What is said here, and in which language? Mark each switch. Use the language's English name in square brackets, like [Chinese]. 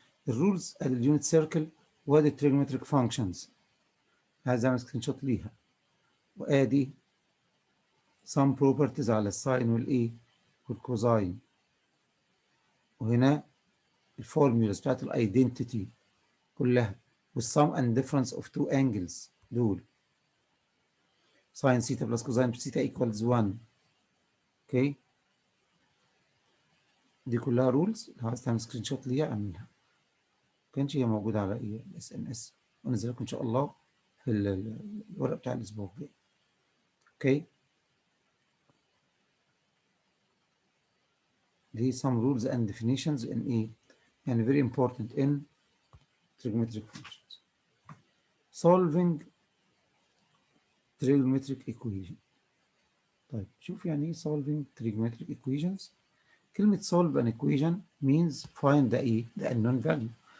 [Arabic] الرولز ادي اليونت سيركل وادي التريجونومتريك فانكشنز، عايز اعمل سكرين شوت ليها، وادي [English] some properties [Arabic] على الساين والايه والكوزاين، وهنا الفورمولاز بتاعت الايدنتيتي كلها والسم اند ديفرنس اوف تو انجلز دول ساين ثيتا بلس كوزاين ثيتا ايكوالز 1. اوكي، دي كلها رولز. لو عايز تعمل سكرين شوت ليها اعملها، ما كانش هي موجوده على ايه الاس ام اس، وانزل لكم ان شاء الله في الورق بتاع الاسبوع الجاي. [English] Okay, دي some rules and definitions in ايه يعني very important in trigonometric functions. solving trigonometric equation. [Arabic] طيب شوف يعني ايه [English] solving trigonometric equations. [Arabic] كلمة [English] solve an equation means find the ايه the unknown value.